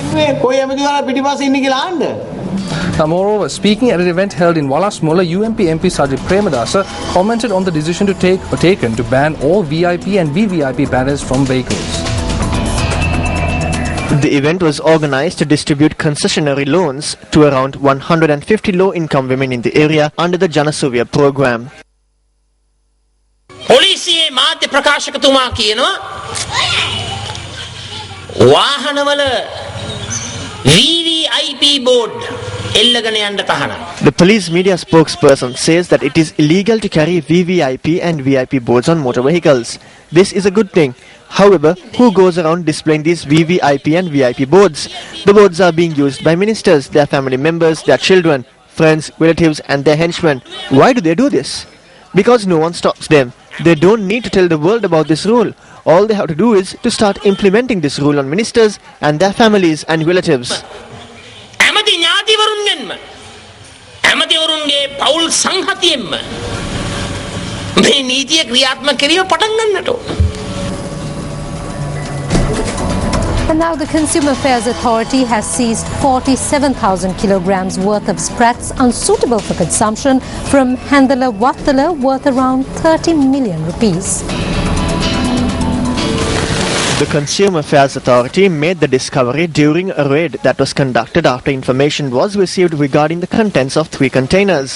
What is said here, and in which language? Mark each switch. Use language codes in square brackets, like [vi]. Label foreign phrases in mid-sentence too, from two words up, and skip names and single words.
[en] Moreover, speaking at an event held in Walasmola, UMP MP Sajid Premadasa commented on the decision taken to ban all VIP and VVIP banners from vehicles. The event was organized to distribute concessionary loans to around 150 low-income women in the area under the Janasuvya program. [si] පොලිසියේ මාධ්‍ය ප්‍රකාශකතුමා කියනවා වාහනවල [en] VVIP board [si] එල්ලගෙන යන්න තහනම්. [en] The police media spokesperson says that it is illegal to carry VVIP and VIP boards on motor vehicles. This is a good thing. However, who goes around displaying these VVIP and VIP boards? The boards are being used by ministers, their family members, their children, friends, relatives and their henchmen. Why do they do this? Because no one stops them. They don't need to tell the world about this rule. All they have to do is to start implementing this rule on ministers and their families and relatives. [si] ඇමති ඥාතිවරුන්ගෙන්ම ඇමතිවරුන්ගේ පෞල් සංහතියෙන්ම මේ නීතිය ක්‍රියාත්මක කිරීම පටන් ගන්නට ඕන. [en] And now the Consumer Affairs Authority has seized 47,000 kilograms worth of sprats unsuitable for consumption from Handala Wattala worth around 30 million rupees. The Consumer Affairs Authority made the discovery during a raid that was conducted after information was received regarding the contents of 3 containers.